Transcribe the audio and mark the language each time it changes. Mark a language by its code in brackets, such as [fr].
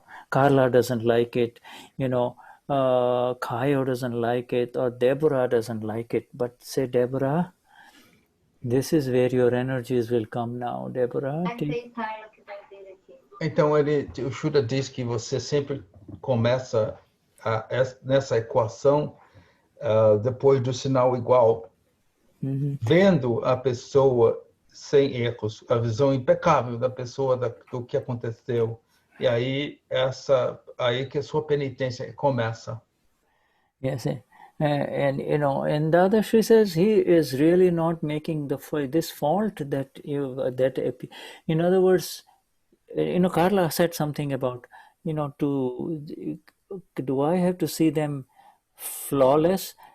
[en] Carla doesn't like it, Kayo doesn't like it, or Deborah doesn't like it, but say, Deborah, this is where your energies will come now, Deborah. [pt] Então, o Shuddha diz que você sempre começa nessa equação depois do sinal igual, vendo a pessoa sem erros, a visão impecável da pessoa, do que aconteceu. E aí que a sua penitência começa. [en] Yes, and Dadashri says he is really not making this fault that in other words, Carla said something about do I have to see them flawless?